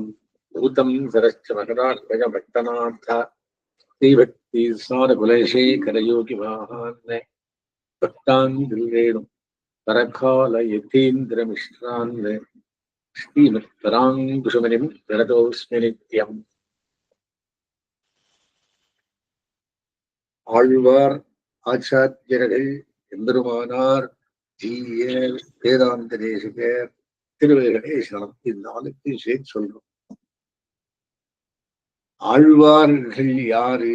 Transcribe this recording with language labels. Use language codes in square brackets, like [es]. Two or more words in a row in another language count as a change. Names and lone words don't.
[sa] भूतं सरश्च महदात्मजभट्टनाथ श्रीभक्ति सारकुलशेखरयोगिवाहान् भक्तान् परकाल यतीन्द्रमिश्रान् श्रीमत्पराङ्कुशमुनिम् प्रणतोऽस्मि नित्यम्। [ta] ஆழ்வார் ஆச்சாரியர்கள் எம்பெருமானார் ஜீயர் வேதாந்த தேசிகர் திருவேகடே சனம் இந்நாளுக்கு சேர்த்து சொல்றோம். ஆழ்வார்கள் யாரு?